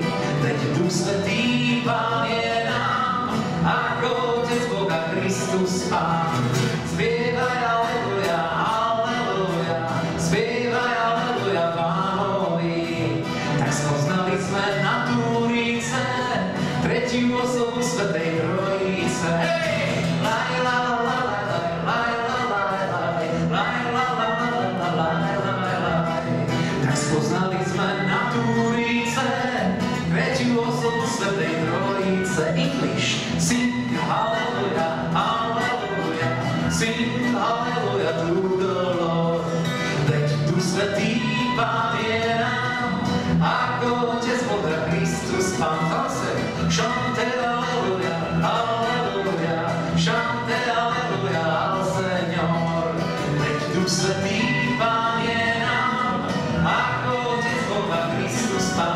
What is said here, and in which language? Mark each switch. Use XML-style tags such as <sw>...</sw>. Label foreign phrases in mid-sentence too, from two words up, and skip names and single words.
<sk>Veď Duch Svätý Pán je nám, ako Otec Boh a Kristus Pán. Spievaj aleluja, aleluja, spievaj aleluja Pánovi. Tak spoznali sme na Turíce tretiu osobu Svätej Trojice. Hej! Laj, la, la, la, laj, la, la, laj, laj, la, la, la, laj, laj, laj. Tak spoznali sme na Turíce tretiu osobu Svätej Trojice.</sk> <en>English, sing hallelujah, hallelujah, sing hallelujah to the Lord.</en> <sk>Veď Duch Svätý Pán je nám, ako Otec Boh a Kristus Pán.</sk> <es>Zase, chante aleluja, aleluja, chante aleluja al Señor.</es> <sk>Veď Duch Svätý Pán je nám, ako Otec Boh a Kristus Pán.</sk>